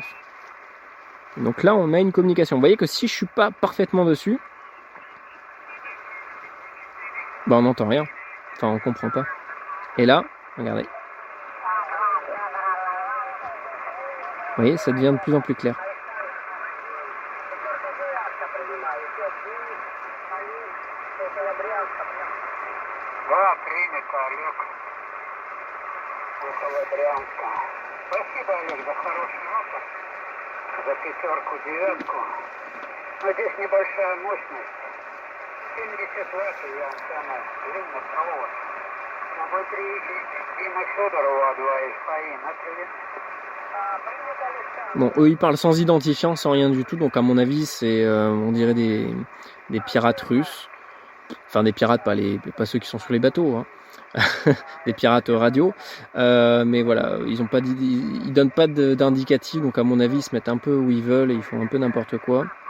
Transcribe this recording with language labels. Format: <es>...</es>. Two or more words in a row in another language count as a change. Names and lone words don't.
<fr>Donc là on a une communication. Vous voyez que si je suis pas parfaitement dessus, on n'entend rien. Enfin on comprend pas. Et là, regardez. Vous voyez, ça devient de plus en plus clair.</fr> <ru>Спасибо, Олег, за хороший опыт, за 5, 9. Но здесь небольшая мощность. 70 Вт и антенна длинный провод. Но внутри Дима Федорова 2 ФАИ на привет.</ru> <fr>Bon, eux ils parlent sans identifiant, sans rien du tout, donc à mon avis c'est, on dirait des pirates russes. Enfin des pirates, pas ceux qui sont sur les bateaux, hein. Des pirates radio. Mais voilà, ils donnent pas d'indicatif, donc à mon avis ils se mettent un peu où ils veulent et ils font un peu n'importe quoi.</fr>